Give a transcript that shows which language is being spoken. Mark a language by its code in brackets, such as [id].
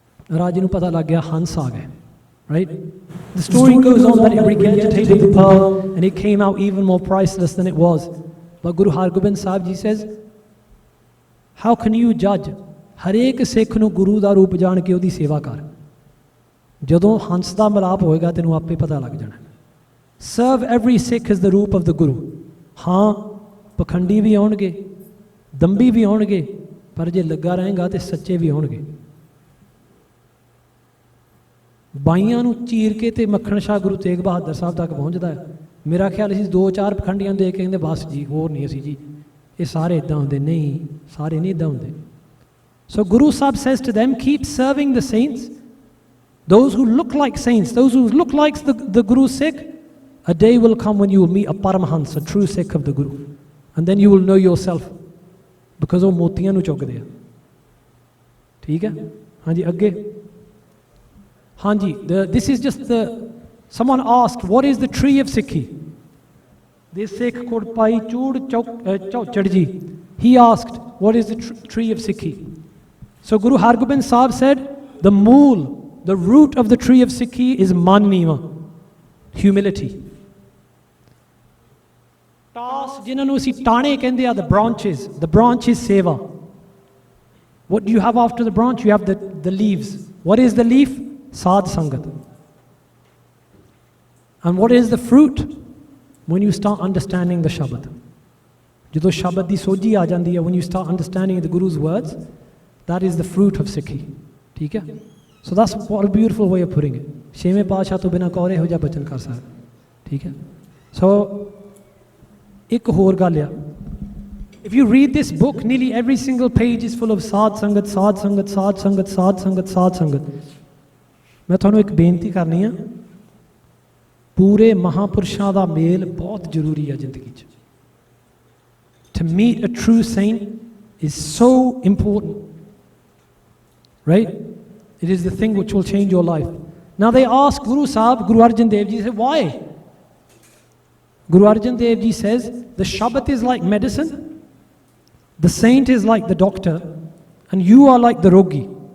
[pa] Raja nu pata lag gaya Hans aa gaye. [en] Right? The story goes on that it regurgitated the pearl and it came out even more priceless than it was. But Guru Har Gobind Sahib Ji says, how can you judge? [pa] Harek Sikh nu Guru da roop jaan ke ਉਹਦੀ ਸੇਵਾ ਕਰ ਜਦੋਂ ਹੰਸ ਦਾ ਮਿਲਾਪ ਹੋਏਗਾ ਤੈਨੂੰ ਆਪੇ ਪਤਾ ਲੱਗ ਜਾਣਾ [en] Serve every Sikh as the roop of the Guru. [pa] ਹਾਂ ਪਖੰਡੀ ਵੀ ਆਉਣਗੇ ਦੰਬੀ ਵੀ ਆਉਣਗੇ ਪਰ ਜੇ ਲੱਗਾ ਰਹੇਗਾ ਤੇ ਸੱਚੇ ਵੀ ਆਉਣਗੇ ਬਾਈਆਂ ਨੂੰ ਚੀਰ ਕੇ ਤੇ ਮੱਖਣ ਸ਼ਾਹ ਗੁਰੂ ਤੇਗ ਬਹਾਦਰ ਸਾਹਿਬ ਤੱਕ ਪਹੁੰਚਦਾ ਹੈ ਮੇਰਾ ਖਿਆਲ ਅਸੀਂ 2-4 ਪਖੰਡੀਆਂ ਦੇ ਕੇ ਕਹਿੰਦੇ ਬਸ ਜੀ ਹੋਰ ਨਹੀਂ ਅਸੀਂ ਜੀ ਇਹ ਸਾਰੇ ਇੱਦਾਂ ਹੁੰਦੇ ਨਹੀਂ ਸਾਰੇ ਨਹੀਂ ਇੱਦਾਂ ਹੁੰਦੇ [en] So Guru Sahib says to them, keep serving the saints, those who look like saints, those who look like the Guru Sikh. A day will come when you will meet a Paramhans, a true Sikh of the Guru. and then you will know yourself, because [pa] ਉਹ ਮੋਤੀਆਂ ਨੂੰ ਚੁੱਕਦੇ ਆ। ਠੀਕ ਹੈ, ਹਾਂਜੀ ਅੱਗੇ। [en] ਹਾਂਜੀ, this is just the, someone asked, what is the tree of Sikhi? This Sikh called Bhai Chood Chauchad ji, he asked, what is the tree of Sikhi? So Guru Hargobind Sahib said, the mool, the root of the tree of Sikhi is man neema, humility. Taas [pa] ਜਿਨ੍ਹਾਂ ਨੂੰ ਅਸੀਂ ਟਾਣੇ ਕਹਿੰਦੇ ਆ, [en] the branches, the branch is seva. What do you have after the branch? You have the leaves. What is the leaf? Sadh Sangat. And what is the fruit? When you start understanding the Shabad. [pa] ਜਦੋਂ ਸ਼ਬਦ ਦੀ ਸੋਝੀ ਆ ਜਾਂਦੀ ਹੈ, [en] when you start understanding the Guru's words, that is the fruit of Sikhi. [pa] ਠੀਕ ਹੈ? [en] So that's what a beautiful way of putting it. [pa] ਛੇਵੇਂ ਪਾਤਸ਼ਾਹ ਤੋਂ ਬਿਨਾਂ ਕੌਣ ਇਹੋ ਜਿਹਾ ਬਚਨ ਕਰ ਸਕਦਾ? ਠੀਕ ਹੈ? [en] So [pa] ਇੱਕ ਹੋਰ ਗੱਲ ਆ, [en] if you read this book, nearly every single page is full of Sadh Sangat, Sadh Sangat, Sadh Sangat, Sadh Sangat, Sadh Sangat. [pa] ਮੈਂ ਤੁਹਾਨੂੰ ਇੱਕ ਬੇਨਤੀ ਕਰਨੀ ਆ, ਪੂਰੇ ਮਹਾਪੁਰਸ਼ਾਂ ਦਾ ਮੇਲ ਬਹੁਤ ਜ਼ਰੂਰੀ ਹੈ ਜ਼ਿੰਦਗੀ 'ਚ। [en] To meet a true saint is so important, right? It is the thing which will change your life. Now they ask Guru Sahib, Guru Arjan Dev Ji said, why? Guru Arjan Dev Ji says, the Shabad is like medicine, the saint is like the doctor, and you are like the rogi.